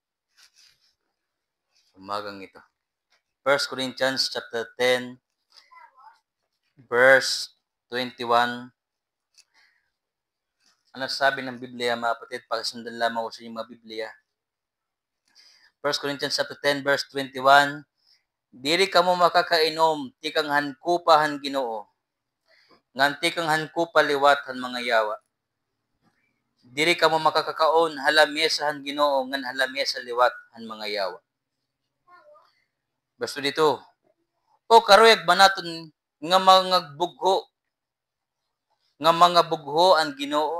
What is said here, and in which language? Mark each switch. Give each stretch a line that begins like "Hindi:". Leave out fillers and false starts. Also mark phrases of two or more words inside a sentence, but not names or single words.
Filipino: Umagang ito.
English: 1 Corinthians chapter 10, verse 21.
Filipino: Ano sabi ng Biblia, mga kapatid? Pakisundan lamang ko sa inyong mga Biblia.
English: 1 Corinthians chapter 10, verse 21.
Waray: Diri ka mo makakainom, tikang hankupahan Ginoo. Ngan tikang hankupa liwat han mga yawa. Diri ka mo makakakaon, halamesahan Ginoo, ngan halamesa liwat han mga yawa. Basta dito, o karuyag banaton nga mga bugho, nga mga bugho ang Ginoo.